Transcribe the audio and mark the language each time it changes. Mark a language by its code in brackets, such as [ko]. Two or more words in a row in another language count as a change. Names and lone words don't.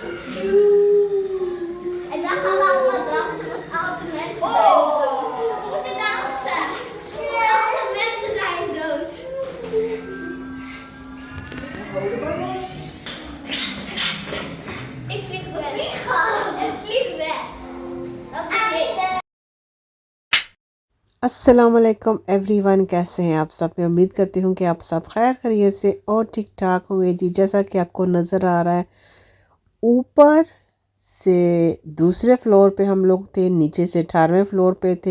[nl] En dan gaan we allemaal dansen met oude mensen zijn dood. We moeten dansen. Alle mensen zijn dood. Ik vlieg weg. Ik vlieg weg. Einde. [ar] السلام عليكم [hi] एवरीवन, कैसे हैं आप सब। मैं उम्मीद करती हूँ कि आप सब खैर खैरियत से और ठीक ठाक होंगे जी। जैसा कि आपको नज़र आ रहा है, ऊपर से दूसरे फ्लोर पे हम लोग थे, नीचे से 18वें फ्लोर पे थे।